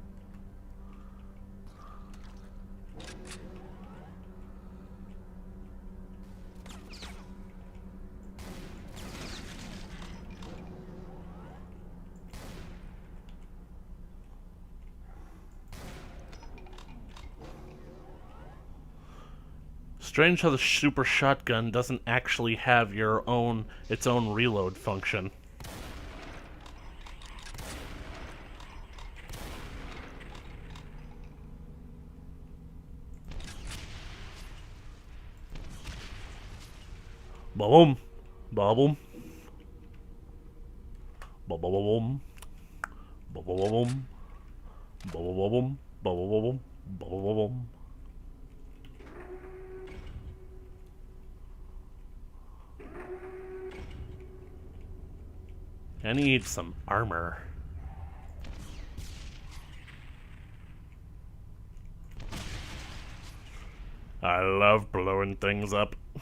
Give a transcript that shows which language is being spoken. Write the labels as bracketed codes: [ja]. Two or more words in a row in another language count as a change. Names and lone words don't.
[en] Strange how the super shotgun doesn't actually have its own reload function. Ba-boom. Ba-boom. Ba-ba-ba-boom. Ba-ba-ba-boom. Ba-ba-ba-boom. Ba-ba-ba-boom. Ba-ba-ba-boom. I need some armor. I love blowing things up.